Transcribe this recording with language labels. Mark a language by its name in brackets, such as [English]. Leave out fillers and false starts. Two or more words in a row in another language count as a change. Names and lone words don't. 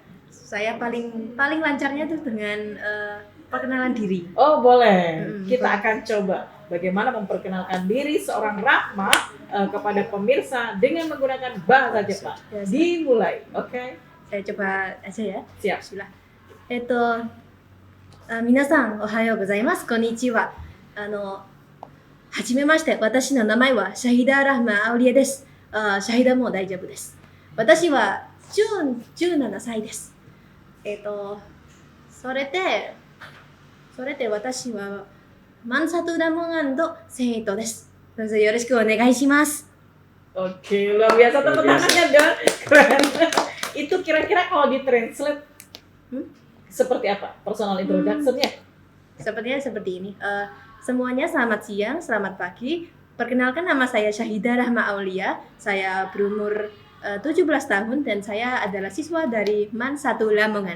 [Indonesian] Saya paling lancarnya tuh dengan perkenalan diri. Oh boleh. Kita akan coba bagaimana memperkenalkan diri seorang Rahma kepada pemirsa dengan menggunakan bahasa Jepang. Dimulai, oke? Saya coba aja ya. Siap. Bismillah. [Japanese] 皆さんおはようございます。こんにちは。はじめまして。私の名前はシャヒダ・ラフマ・アウリエです。シャヒダも大丈夫です。私は17歳です。それで私はマンサトラモン&生徒です。どうぞよろしくお願いします。 [Indonesian] Oke, luar biasa, tepuk tangannya dong. Keren. Itu kira-kira kalau ditranslate seperti apa? [English] Personal introduction-nya? [Indonesian] Sepertinya seperti ini. Semuanya selamat siang, selamat pagi. Perkenalkan, nama saya Syahidah Rahma Aulia. Saya berumur 17 tahun dan saya adalah siswa dari Man 1 Lamongan.